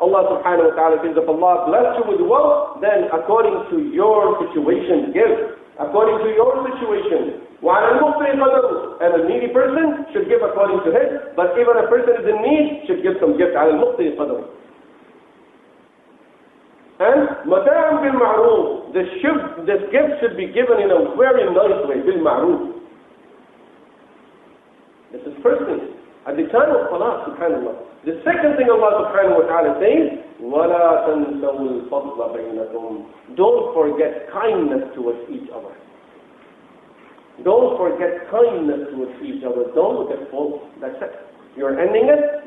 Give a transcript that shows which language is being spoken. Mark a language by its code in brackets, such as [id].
[en] Allah subhanahu wa ta'ala says, if Allah bless you with wealth, then according to your situation, give. According to your situation. [ar] وَعَلَى الْمُقْتِرِ قَدَرُهُ. [en] And a needy person should give according to his. But even a person is in need, should give some gift. [ar] عَلَى الْمُقْتِرِ قَدَرُهُ. [en] And [ar] مَتَاعًا بِالْمَعْرُوفِ. [en] This gift should be given in a very nice way. بِالْمَعْرُوفِ. This is first thing. At the time of salah, subhanAllah. The second thing Allah subhanahu wa ta'ala says, [ar] وَلَا تَنْسَوُا الْفَضْلَ بَيْنَكُمْ. [en] Don't forget kindness towards each other. Don't forget kindness towards each other. Don't look at faults. That's it. You're ending it.